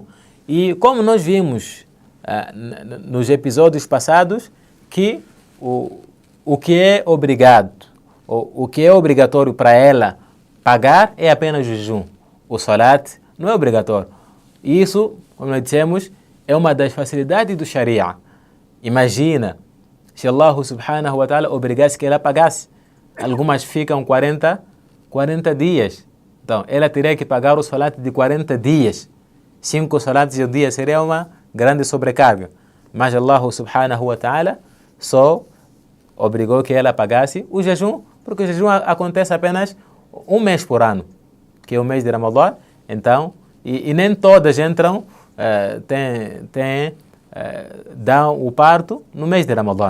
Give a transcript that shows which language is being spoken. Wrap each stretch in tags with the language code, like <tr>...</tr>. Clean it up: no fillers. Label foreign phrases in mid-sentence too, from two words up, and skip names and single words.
<pt>E como nós vimos nos episódios passados, que o que é obrigado, o que é obrigatório para ela pagar é apenas o jejum. O salat não é obrigatório. E isso, como nós dissemos, é uma das facilidades do Sharia. Imagina se Allah</pt> <ar>سبحانه وتعالى</ar> <pt>obrigasse que ela pagasse. Algumas ficam 40 dias. Então, ela teria que pagar o salat de 40 dias. 5 salats ao dia seria uma grande sobrecarga. Mas Allah</pt> <ar>سبحانه وتعالى</ar> <pt>só obrigou que ela pagasse o jejum, porque o jejum acontece apenas um mês por ano, que é o mês de Ramadã. Então, e nem todas entram, dão o parto no mês de Ramadã.</pt>